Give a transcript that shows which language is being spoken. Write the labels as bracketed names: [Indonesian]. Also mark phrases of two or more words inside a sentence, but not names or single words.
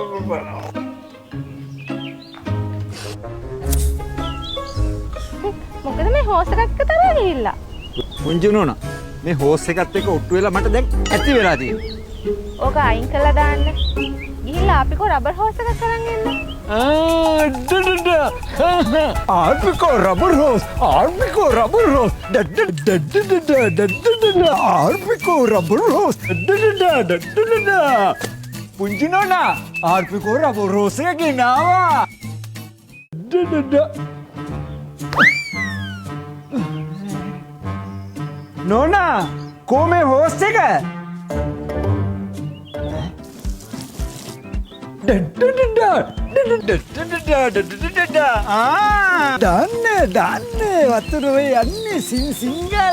[Sinhala] මොකද මේ හෝස් එකක් තරහ ගිහිල්ලා. පුංචි නෝනා මේ හෝස් එකත් එක්ක ඔට්ටු වෙලා මට දැන් ඇති වෙලා තියෙනවා. ඕක අයින් කළා දාන්න. ගිහිල්ලා අපිකෝ [English] rubber hose [Sinhala] එකක් අරන් එන්න. [English] Arpico rubber hose, Arpico rubber hose, Arpico rubber hose, [Sinhala] පුංචි නෝනා Arpico [English] rubber hose [Sinhala] එක ගෙනාවා. නෝනා කොහේ හෝස් එක? දන්න වතුරේ යන්නේ සිංගල.